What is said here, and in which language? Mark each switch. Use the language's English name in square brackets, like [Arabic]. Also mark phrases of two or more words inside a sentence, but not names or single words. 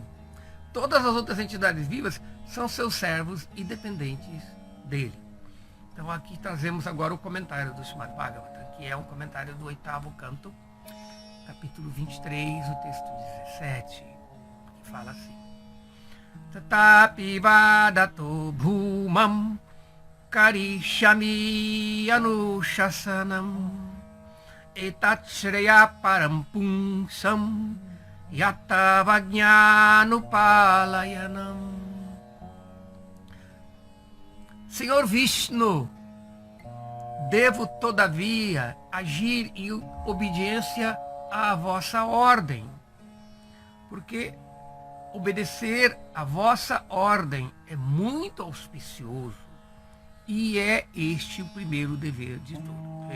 [Portuguese] Todas as outras entidades vivas são seus servos e dependentes dele. Então aqui trazemos agora o comentário do Srimad Bhagavatam, que é um comentário do 8º canto, capítulo 23, o texto 17, que fala assim: [Sanskrit] तथापि वदतो भूमन् करिष्याम्यनुशासनम् एतच्छ्रेयः परं पुंसां यत्तवाज्ञानुपालनम्. [Portuguese] Senhor Vishnu, devo todavia agir em obediência à vossa ordem, porque obedecer à vossa ordem é muito auspicioso E é este o primeiro dever de todo.